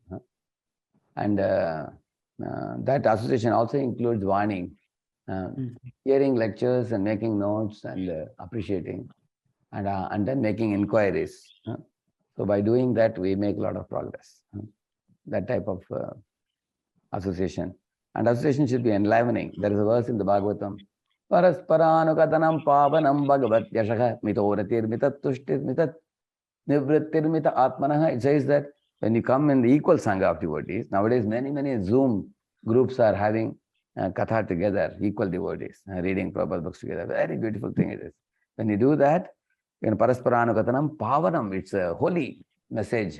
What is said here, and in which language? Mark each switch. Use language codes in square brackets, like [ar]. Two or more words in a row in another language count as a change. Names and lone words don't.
[en] And that association also includes warning, hearing lectures and making notes and appreciating, and then making inquiries. So by doing that, we make a lot of progress. That type of association. And association should be enlivening. There is a verse in the Bhagavatam. [sa] Parasparanukathanam pavanam bhagavat yashakha mitoratir mitat tushtir mitat nivrittirmita atmanaha. [en] It says that when you come in the equal sangha of devotees, nowadays many Zoom groups are having katha together, equal devotees, reading Prabhupada books together. Very beautiful thing it is. When you do that, [sa] parasparanukathanam pavanam, [en] it's a holy message.